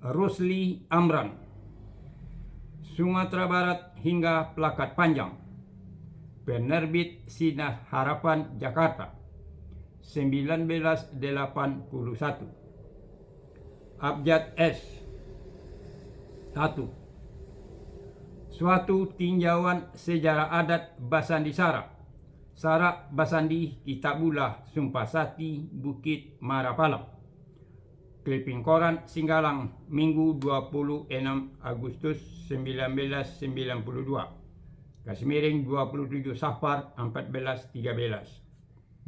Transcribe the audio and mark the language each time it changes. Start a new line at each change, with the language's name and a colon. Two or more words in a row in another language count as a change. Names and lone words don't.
Indonesian: Rusli Amran, Sumatera Barat hingga Plakat Panjang, penerbit Sinar Harapan Jakarta, 1981. Abjad S. 1. Suatu tinjauan sejarah adat Basandi Sarak Basandi Kitabullah Sumpasati Bukit Marapalam, Clipping Koran Singgalang, Minggu 26 Agustus 1992, Kasmiring 27 Safar 1413.